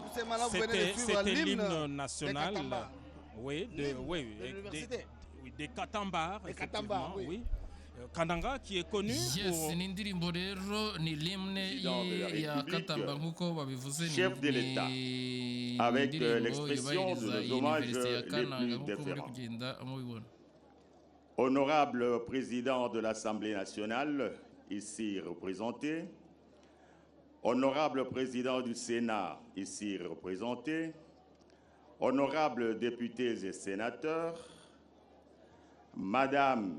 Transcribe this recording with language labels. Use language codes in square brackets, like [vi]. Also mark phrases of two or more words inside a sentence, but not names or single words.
[fr] Actuellement, là, vous venez de suivre C'était l'hymne l'hymne national. Oui, des Katambars. Des Katambars, oui. Kananga qui est connu pour... [rn] n'indirimbo rero ni limne ya Katamba nkuko babivuze, [fr] chef de l'État, avec l'expression de nos hommages les plus différents. Honorable président de l'Assemblée nationale, ici représenté, honorable président du Sénat, ici représenté, honorables députés et sénateurs, Madame